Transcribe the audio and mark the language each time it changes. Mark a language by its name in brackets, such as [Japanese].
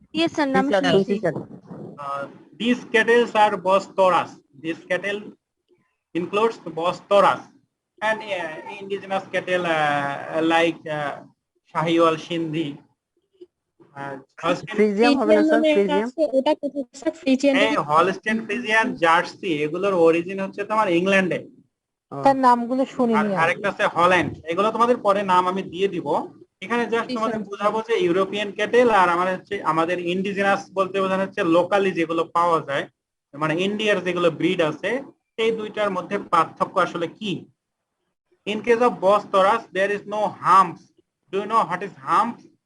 [English] Yes, sir. [Bangla] নাম শুনছি। [English] These cattle are Bos taurus. This cattle includes Bos taurus and indigenous cattle like Shahiwal, Sindhi. [Bangla] ফ্রিজিয়াম হবে না sir? ফ্রিজিয়াম ওটা কোথায় sir? Friesian এই হলস্টেইন ফ্রিজিয়ান, জার্সি, এগুলোর অরিজিন হচ্ছে তোমার ইংল্যান্ডে। তার নামগুলো শুনিনি। আর আরেকটা আছে হল্যান্ড। এগুলো তোমাদের পরে নাম আমি দিয়ে দিব। এখানে জাস্ট তোমাদের বোঝাবো যে ইউরোপিয়ান ক্যাটেল আর আমাদের ইন্ডিজিনাস বলতে বোঝানো হচ্ছে লোকালি যেগুলো পাওয়া যায়, মানে ইন্ডিয়ার যেগুলো ব্রিড আছে, এই দুইটার মধ্যে পার্থক্য আসলে কি। [English] In case of Bos taurus, there is no humps. Do you know what is humps?